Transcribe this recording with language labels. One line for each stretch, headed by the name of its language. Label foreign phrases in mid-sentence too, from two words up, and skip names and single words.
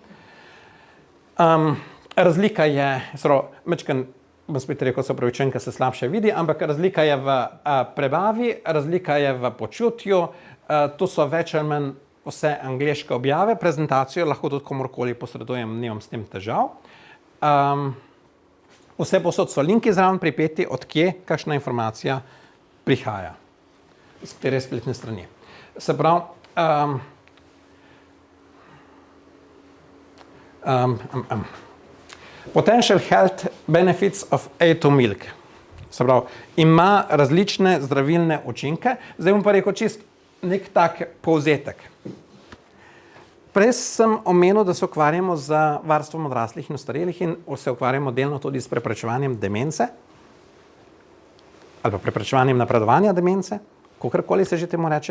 Slovenian: Razlika je, mečken, bom spet rekel, se opravičujem, ker se slabše vidi, ampak razlika je v prebavi, razlika je v počutju, to so več ali manj vse angleške objave, prezentacijo lahko tudi komorkoli posredujem, nimam s tem težav. Vse posod so linki zraven pripeti, od kje kakšna informacija prihaja, z katere spletne strani. Se pravi,
English: Potential health benefits of A2 milk.
Slovenian: Se pravi, ima različne zdravilne učinke. Zdaj bom pa rekel čist nek tak povzetek. Prej sem omenil, da se ukvarjamo z varstvom odraslih in ostarelih in se ukvarjamo delno tudi s preprečevanjem demence ali pa preprečevanjem napredovanja demence, kakorkoli se že temu reče.